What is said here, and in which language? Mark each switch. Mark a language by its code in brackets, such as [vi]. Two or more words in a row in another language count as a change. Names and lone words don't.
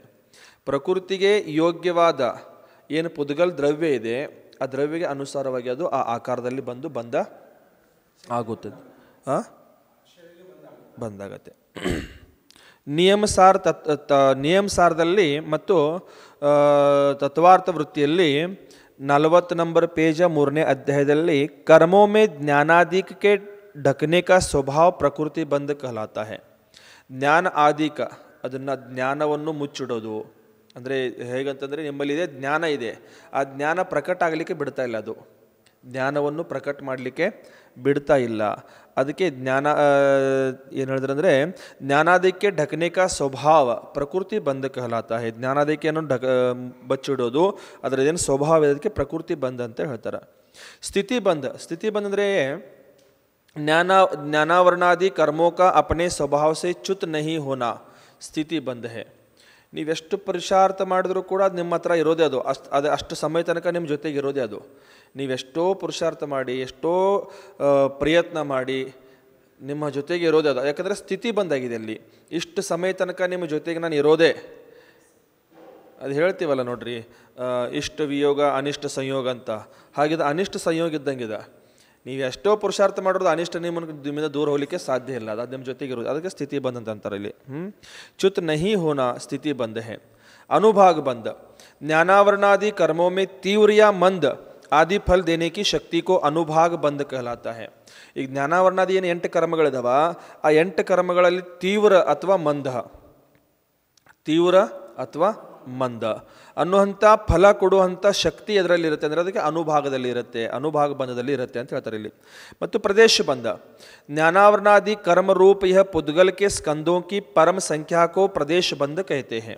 [kn] ಪ್ರಕೃತಿಗೆ ಯೋಗ್ಯವಾದ ಏನು ಪುದ್ಗಲ್ ದ್ರವ್ಯ ಇದೆ ಆ ದ್ರವ್ಯಗೆ ಅನುಸಾರವಾಗಿ ಅದು ಆ ಆಕಾರದಲ್ಲಿ ಬಂಧ ಆಗುತ್ತದೆ, ಬಂದಾಗತ್ತೆ. ನಿಯಮಸಾರದಲ್ಲಿ ಮತ್ತು ತತ್ವಾರ್ಥ ವೃತ್ತಿಯಲ್ಲಿ 40 ನಂಬರ್ ಪೇಜ 3ನೇ ಅಧ್ಯಾಯದಲ್ಲಿ ಕರ್ಮೋಮೆ ಜ್ಞಾನಾದಿಕ್ಕೆ [hi] ढकने का स्वभाव [kn] ಪ್ರಕೃತಿ ಬಂಧ [hi] कहलाता है. [kn] ಜ್ಞಾನ ಆದಿಕ, ಅದನ್ನು ಜ್ಞಾನವನ್ನು ಮುಚ್ಚಿಡೋದು ಅಂದರೆ ಹೇಗಂತಂದರೆ, ನಿಮ್ಮಲ್ಲಿದೆ ಜ್ಞಾನ ಇದೆ, ಆ ಜ್ಞಾನ ಪ್ರಕಟ ಆಗಲಿಕ್ಕೆ ಬಿಡ್ತಾ ಇಲ್ಲ, ಅದು ಜ್ಞಾನವನ್ನು ಪ್ರಕಟ ಮಾಡಲಿಕ್ಕೆ ಬಿಡ್ತಾ ಇಲ್ಲ. ಅದಕ್ಕೆ ಜ್ಞಾನ ಏನು ಹೇಳಿದ್ರೆ ಅಂದರೆ, ಜ್ಞಾನಾದಿಕ್ಕೆ [hi] ढकने का स्वभाव प्रकृति बंध कहलाता है. [kn] ಜ್ಞಾನಾದಿಕೆಯನ್ನು ಬಚ್ಚಿಡೋದು ಅದರದೇನು ಸ್ವಭಾವ ಇದೆ, ಅದಕ್ಕೆ ಪ್ರಕೃತಿ ಬಂಧ ಅಂತ ಹೇಳ್ತಾರೆ. ಸ್ಥಿತಿ ಬಂಧ ಅಂದರೆ [hi] ज्ञानावरणादि कर्मों का अपने स्वभाव से च्युत नहीं होना ಸ್ಥಿತಿ ಬಂಧ है. [kn] ನೀವೆಷ್ಟು ಪುರುಷಾರ್ಥ ಮಾಡಿದ್ರೂ ಕೂಡ ಅದು ನಿಮ್ಮ ಹತ್ರ ಇರೋದೇ, ಅಷ್ಟು ಸಮಯ ತನಕ ನಿಮ್ಮ ಜೊತೆಗೆ ಇರೋದೇ ಅದು. ನೀವೆಷ್ಟೋ ಪುರುಷಾರ್ಥ ಮಾಡಿ, ಎಷ್ಟೋ ಪ್ರಯತ್ನ ಮಾಡಿ ನಿಮ್ಮ ಜೊತೆಗೆ ಇರೋದೇ ಅದು. ಯಾಕಂದರೆ ಸ್ಥಿತಿ ಬಂದಾಗಿದೆ. ಅಲ್ಲಿ ಇಷ್ಟು ಸಮಯ ತನಕ ನಿಮ್ಮ ಜೊತೆಗೆ ನಾನು ಇರೋದೇ, ಅದು ಹೇಳ್ತೀವಲ್ಲ ನೋಡ್ರಿ, ಇಷ್ಟ ವಿಯೋಗ ಅನಿಷ್ಟ ಸಂಯೋಗ ಅಂತ. ಹಾಗಿದ ಅನಿಷ್ಟ ಸಂಯೋಗ ಇದ್ದಂಗಿದೆ. ನೀವು ಎಷ್ಟೋ ಪುರುಷಾರ್ಥ ಮಾಡೋದು ಅನಿಷ್ಟ ನಿಮ್ಮಿಂದ ದೂರ ಹೋಗಲಿಕ್ಕೆ ಸಾಧ್ಯ ಇಲ್ಲ, ಅದು ನಿಮ್ಮ ಜೊತೆಗೆ ಇರೋದು. ಅದಕ್ಕೆ ಸ್ಥಿತಿ ಬಂಧ ಅಂತ ಅಂತಾರೆ ಇಲ್ಲಿ. [hi] च्युत नहीं होना स्थिति बंध है. ಅನುಭಾಗ ಬಂಧ ज्ञानावरणादि कर्मों में तीव्र या मंद आदि फल देने की शक्ति को अनुभाग बंध कहलाता है. [kn] ಈಗ ಜ್ಞಾನಾವರಣಾದಿ ಏನು 8 ಕರ್ಮಗಳಿದಾವ, ಆ 8 ಕರ್ಮಗಳಲ್ಲಿ ತೀವ್ರ ಅಥವಾ ಮಂದ, ತೀವ್ರ ಅಥವಾ ಮಂದ ಅನ್ನುವಂಥ ಫಲ ಕೊಡುವಂಥ ಶಕ್ತಿ ಅದರಲ್ಲಿರುತ್ತೆ, ಅಂದರೆ ಅದಕ್ಕೆ ಅನುಭಾಗದಲ್ಲಿ ಇರುತ್ತೆ, ಅನುಭಾಗ ಬಂಧದಲ್ಲಿ ಇರುತ್ತೆ ಅಂತ ಹೇಳ್ತಾರೆ ಇಲ್ಲಿ. ಮತ್ತು ಪ್ರದೇಶ ಬಂಧ, [hi] ज्ञानावरणादि कर्मरूप यह पुद्गल के स्कंधों की परम संख्याको प्रदेश बंध कहते हैं.